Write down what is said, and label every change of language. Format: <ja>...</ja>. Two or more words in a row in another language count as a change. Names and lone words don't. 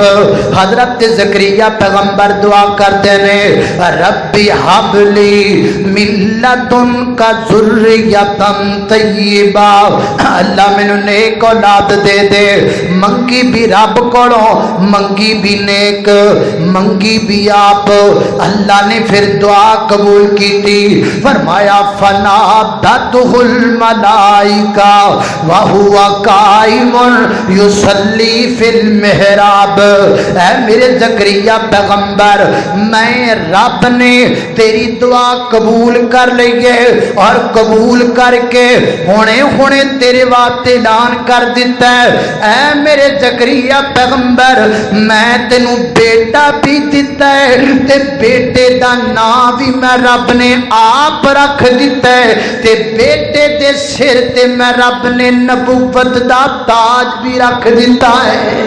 <pa>ਹਜ਼ਰਤ ਜ਼ਕਰੀਆ ਪੈਗ਼ੰਬਰ ਦੁਆ ਕਰਤੇ ਨੇ</pa> <ar>رب هب لي من لدنك ذرية طيبة,</ar> <pa>ਅੱਲਾਹ ਮੈਨੂੰ ਨੇਕ ਔਲਾਦ ਦੇ ਦੇ। ਮੰਗੀ ਭੀ ਰੱਬ ਕੋਲੋਂ, ਮੰਗੀ ਭੀ ਨੇਕ, ਮੰਗੀ ਭੀ ਆਪ।</pa> <ur>اللہ نے پھر دعا قبول کی تھی، فرمایا</ur> <ar>فنادته الملائكة وهو قائم يصلي في المحراب.</ar> <pa>ਐ ਮੇਰੇ ਜ਼ਕਰੀਆ ਪੈਗ਼ੰਬਰ, ਮੈਂ ਰੱਬ ਨੇ ਤੇਰੀ ਦੁਆ ਕਬੂਲ ਕਰ ਲਈ ਹੈ ਔਰ ਕਬੂਲ ਕਰਕੇ ਹੁਣੇ ਹੁਣੇ ਤੇਰੇ ਵਾਸਤੇ ਐਲਾਨ ਕਰ ਦਿੱਤਾ ਹੈ। ਐ ਮੇਰੇ ਜ਼ਕਰੀਆ ਪੈਗ਼ੰਬਰ, ਮੈਂ ਤੈਨੂੰ ਬੇਟਾ ਭੀ ਦਿੱਤਾ ਹੈ ਤੇ ਬੇਟੇ ਦਾ ਨਾਮ ਭੀ ਮੈਂ ਰੱਬ ਨੇ ਆਪ ਰੱਖ ਦਿੱਤਾ ਹੈ, ਤੇ ਬੇਟੇ ਦੇ ਸਿਰ ਤੇ ਮੈਂ ਰੱਬ ਨੇ ਨਬੁੱਵਤ ਦਾ ਤਾਜ ਭੀ ਰੱਖ ਦਿੱਤਾ ਹੈ।</pa>